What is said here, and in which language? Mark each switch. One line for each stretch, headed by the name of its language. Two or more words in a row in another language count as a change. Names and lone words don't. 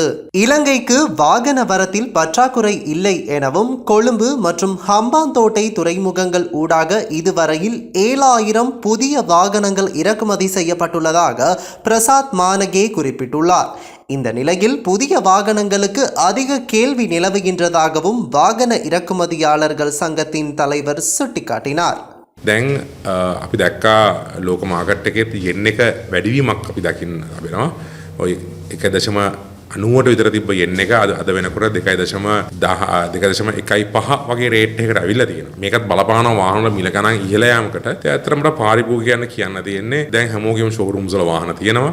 Tamil: இலங்கைக்கு வாகன வரத்தில் பற்றாக்குறை இல்லை எனவும் கொழும்பு மற்றும் ஹம்பாந்தோட்டை துறைமுகங்கள் ஊடாக இதுவரையில் 7000 புதிய வாகனங்கள் இறக்குமதி செய்யப்பட்டுள்ளதாக பிரசாத் மானகே குறிப்பிட்டுள்ளார். இந்த நிலையில் புதிய வாகனங்களுக்கு அதிக கேள்வி நிலவுகின்றதாகவும் வாகன இறக்குமதியாளர்கள் சங்கத்தின் தலைவர் சுட்டிக்காட்டினார்.
Sinhala: දැන් අපි දැක්කා ලෝක මාකට් එකේ yen එක වැඩිවීමක් අපි දකින්න ලැබෙනවා. ඔය 1.90ට විතර තිබ්බ yen එක අද වෙනකොට 2.15 වගේ රේට් එකකට අවිල්ලා තියෙනවා. මේකත් බලපානවා වාහන වල මිල ගණන් ඉහළ යාමකට. ඒ ඇත්තටම පාරිභෝගිකයන් කියන්න තියෙන්නේ දැන් හැමෝගෙම ෂෝරූම්ස් වල වාහන තියෙනවා.